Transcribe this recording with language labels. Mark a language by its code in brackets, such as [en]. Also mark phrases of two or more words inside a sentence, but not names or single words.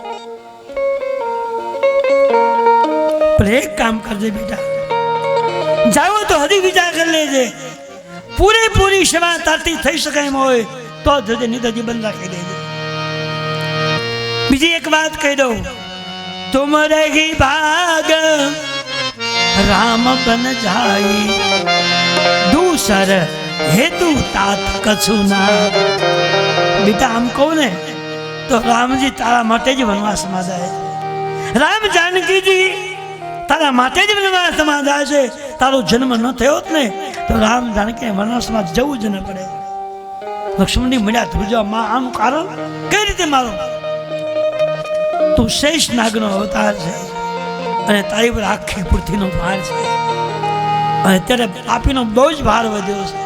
[gu] પણ એક કામ કરજે બેટા, જાઓ તો હજી વિચાર કરી લેજે. પૂરેપૂરી સેવા તારથી થઈ શકે એમ હોય તો જજે, નહીં તો બંધ રાખી દેજે. બીજી એક વાત કહી દઉં, [awa] तुम रही भाग राम बन जाई दूसर हेतु तात कछु ना. [gu] બેટા આમ કહું ને તો રામજી તારા માટે જ વનવાસમાં જાય છે. રામ જાનકીજી તારા માટે જ વનવાસમાં જાય છે. તારો જન્મ ન થયો હોત ને તો રામ જાનકી વનવાસમાં જવું જ ન પડે. લક્ષ્મણની મળ્યા ધ્રુજા, માં આનું કારણ કઈ રીતે મારો? તું શેષ નાગનો અવતાર છે અને તારી પર આખી પૃથ્વીનો ભાર છે, અને ત્યારે પાપીનો બહુ જ ભાર વધ્યો છે.